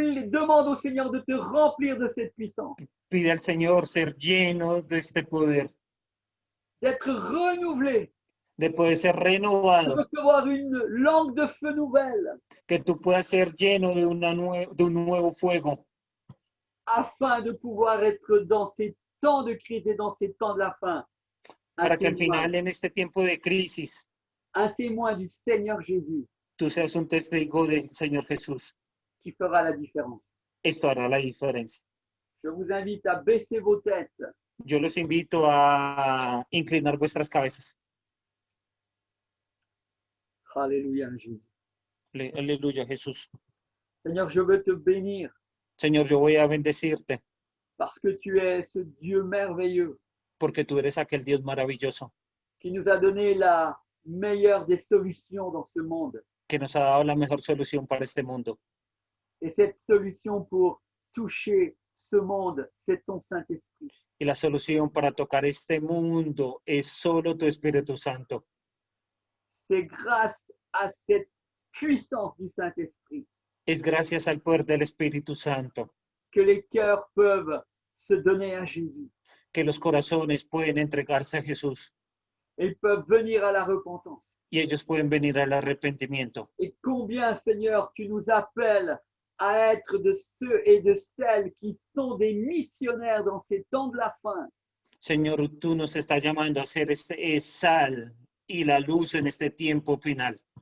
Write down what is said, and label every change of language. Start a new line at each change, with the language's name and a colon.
French: demande au Seigneur de te remplir de cette puissance,
Spanish: pide al Señor ser lleno de este poder,
French: d'être renouvelé,
Spanish: de poder ser de renovado,
French: recevoir une langue de feu nouvelle,
Spanish: que tú puedas ser lleno de, de un nuevo fuego,
French: afin de pouvoir être dans ces temps de crise et dans ces temps de la fin,
Spanish: para que al final en este tiempo de crisis
French: un témoin du Seigneur Jésus
Spanish: tú seas un testigo del Señor Jesús.
French: qui fera la différence.
Spanish: Esto hará la diferencia.
French: Je vous invite à baisser vos têtes.
Spanish: Yo los invito a inclinar vuestras cabezas.
French: Alléluia, Jésus.
Spanish: Aleluya, Jesús.
French: Seigneur, je veux te bénir
Spanish: Señor, yo voy a bendecirte
French: parce que tu es ce Dieu merveilleux
Spanish: porque tú eres aquel Dios maravilloso
French: qui nous a donné la meilleure des solutions dans ce monde.
Spanish: que nos ha dado la mejor solución para este mundo.
French: Et cette solution pour toucher ce monde, c'est ton Saint-Esprit.
Spanish: Y la solución para tocar este mundo es solo tu Espíritu Santo.
French: C'est grâce à cette puissance du Saint-Esprit
Spanish: Es gracias al poder del Espíritu Santo
French: que les cœurs peuvent se donner à Jésus.
Spanish: que los corazones pueden entregarse a Jesús
French: Ils peuvent venir à la repentance.
Spanish: y ellos pueden venir al arrepentimiento.
French: Et combien, Seigneur, tu nous appelles à être de ceux et de celles qui sont des missionnaires dans ces temps de la fin.
Spanish: Señor, tú nos estás llamando a ser sal y la luz en este tiempo final,